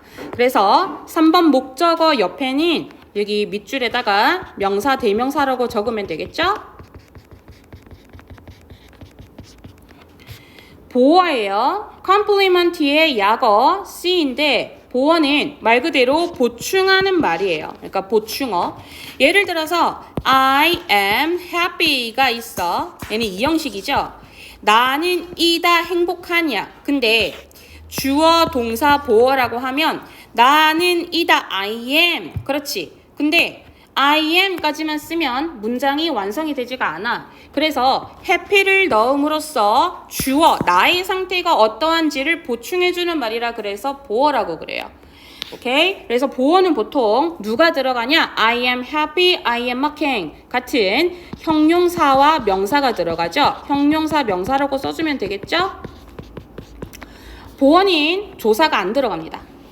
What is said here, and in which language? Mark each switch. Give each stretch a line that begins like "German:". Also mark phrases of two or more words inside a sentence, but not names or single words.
Korean: 그래서 3번 목적어 옆에는 여기 밑줄에다가 명사, 대명사라고 적으면 되겠죠? 보어예요. compliment의 약어 C인데 보어는 말 그대로 보충하는 말이에요. 그러니까 보충어. 예를 들어서
English: I am happy
Korean: 가 있어. 얘는 2형식이죠. 나는 이다 행복하냐. 근데 주어, 동사, 보어라고 하면 나는 이다
English: I am.
Korean: 그렇지. 근데
English: I am
Korean: 까지만 쓰면 문장이 완성이 되지가 않아. 그래서 happy를 넣음으로써 주어, 나의 상태가 어떠한지를 보충해주는 말이라 그래서 보어라고 그래요. 오케이? 그래서 보어는 보통 누가 들어가냐?
English: I am happy, I am working
Korean: 같은 형용사와 명사가 들어가죠. 형용사, 명사라고 써주면 되겠죠? 보어는 조사가 안 들어갑니다.